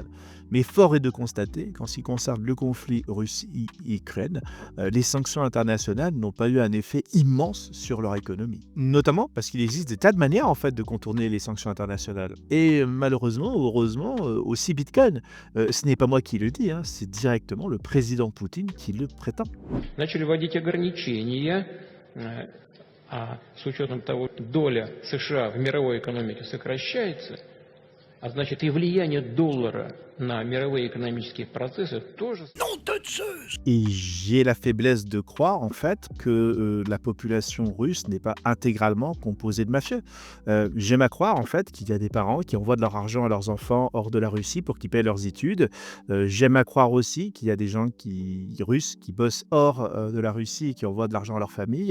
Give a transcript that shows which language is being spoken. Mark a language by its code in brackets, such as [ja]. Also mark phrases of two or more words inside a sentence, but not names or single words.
[fr] Mais fort est de constater qu'en ce qui concerne le conflit Russie-Ukraine, les sanctions internationales n'ont pas eu un effet immense sur leur économie. Notamment parce qu'il existe des tas de manières en fait de contourner les sanctions internationales. Et malheureusement, ou heureusement, aussi Bitcoin. Ce n'est pas moi qui le dis, c'est directement le président Poutine qui le prétend. [ru] Начали вводить ограничения, а с учетом того, что доля США в мировой экономике сокращается, а значит и влияние доллара на мировые экономические процессы тоже... [fr] Et j'ai la faiblesse de croire en fait que la population russe n'est pas intégralement composée de mafieux. J'aime à croire en fait qu'il y a des parents qui envoient de leur argent à leurs enfants hors de la Russie pour qu'ils paient leurs études. J'aime à croire aussi qu'il y a des gens russes qui bossent hors de la Russie et qui envoient de l'argent à leur famille.